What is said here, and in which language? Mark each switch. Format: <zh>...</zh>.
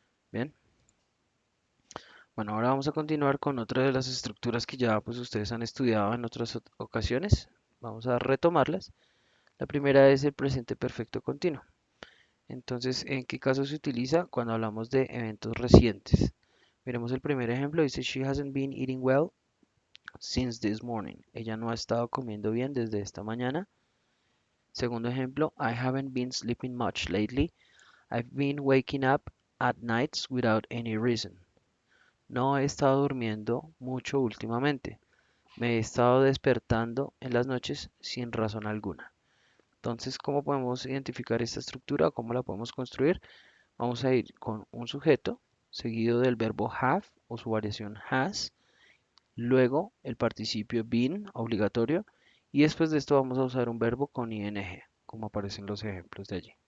<es>Bien, bueno, ahora vamos a continuar con otra de las estructuras que ya pues ustedes han estudiado en otras ocasiones. Vamos a retomarlas. La primera es el presente perfecto continuo. Entonces, ¿en qué caso se utiliza? Cuando hablamos de eventos recientes. Miremos el primer ejemplo, dice</es> <en>she hasn't been eating well since this morning.</en> <es>Ella no ha estado comiendo bien desde esta mañana. Segundo ejemplo,</es> <en>I haven't been sleeping much lately. I've been waking up at nights without any reason.</en> <es>No he estado durmiendo mucho últimamente. Me he estado despertando en las noches sin razón alguna. Entonces, ¿cómo podemos identificar esta estructura? ¿Cómo la podemos construir? Vamos a ir con un sujeto seguido del verbo have o su variación has, luego el participio been obligatorio y después de esto vamos a usar un verbo con ing, como aparecen los ejemplos de allí.</es>